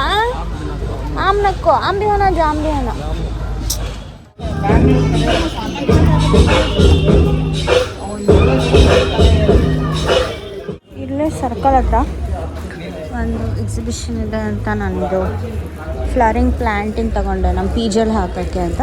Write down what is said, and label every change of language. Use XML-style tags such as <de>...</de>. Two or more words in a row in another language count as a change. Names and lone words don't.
<hi>आम रखो, आम भी होना, जाम भी होना.</hi> <kn>ಇಲ್ಲೇ ಸರ್ಕಲ್ ಹತ್ರ ಒಂದು ಎಕ್ಸಿಬಿಷನ್ ಇದೆ ಅಂತ ನಾನಿದು</kn> <en>flowering planting</en> <kn>ತಗೊಂಡೆ ನಮ್ಮ ಪಿ ಜಿಯಲ್ಲಿ ಹಾಕೋಕ್ಕೆ ಅಂತ.</kn>